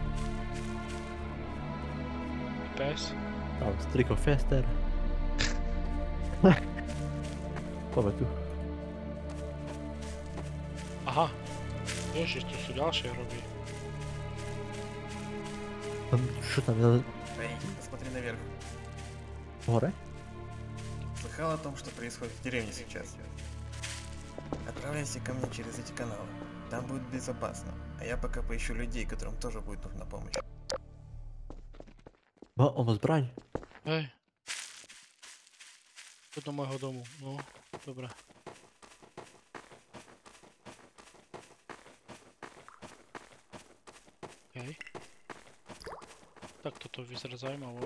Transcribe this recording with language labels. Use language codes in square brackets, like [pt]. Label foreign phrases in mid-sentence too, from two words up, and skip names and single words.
[sk] Pes. Tam striko Fester. Poďme tu. Aha. Ježiš, tu sú ďalšie hroby. Čo tam je? [ru] Эй, посмотри наверх. [sk] Hore? [ru] Слыхал о том, что происходит в деревне сейчас? Отправляйся ко мне через эти каналы. Там будет безопасно. А я пока поищу людей, которым тоже будет нужна помощь. [sk] Ono zbraň. Hej. Poď do môjho domu. No, dobré. Hej. Tak toto vyzerá zaujímavo.